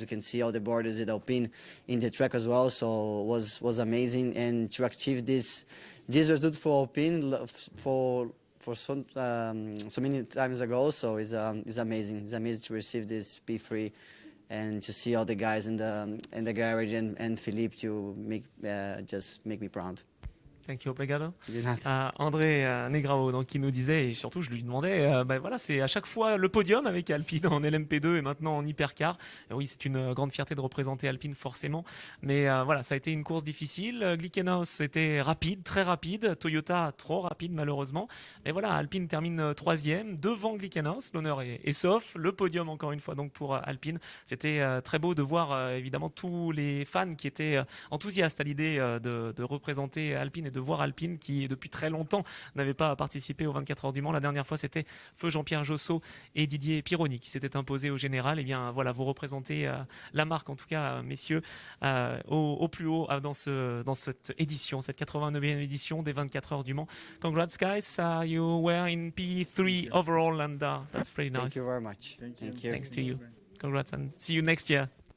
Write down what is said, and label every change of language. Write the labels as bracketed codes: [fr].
[en] We can see all the borders at Alpine in the track as well. So it was amazing, and to achieve this result for Alpine for so many times ago. So it's amazing. It's amazing to receive this P3 and to see all the guys in the garage and Philippe to just make me proud. Thank you, [pt] obrigado. [fr] André Negrao, donc, qui nous disait, et surtout je lui demandais, voilà, c'est à chaque fois le podium avec Alpine en LMP2 et maintenant en hypercar. Et oui, c'est une grande fierté de représenter Alpine forcément, mais voilà, ça a été une course difficile. Glickenhaus était rapide, très rapide, Toyota trop rapide malheureusement. Mais voilà, Alpine termine troisième devant Glickenhaus, l'honneur est sauf. Le podium encore une fois donc pour Alpine. C'était très beau de voir évidemment tous les fans qui étaient enthousiastes à l'idée de représenter Alpine et de voir Alpine qui depuis très longtemps n'avait pas participé aux 24 heures du Mans. La dernière fois c'était feu Jean-Pierre Josso et Didier Pironi qui s'étaient imposés au général. Et bien voilà, vous représentez la marque en tout cas messieurs au plus haut dans cette édition, cette 89e édition des 24 heures du Mans. [en] Congrats guys, you were in P3 overall and that's pretty nice. Thank you very much. Thank you. Thanks to you. Congrats and see you next year.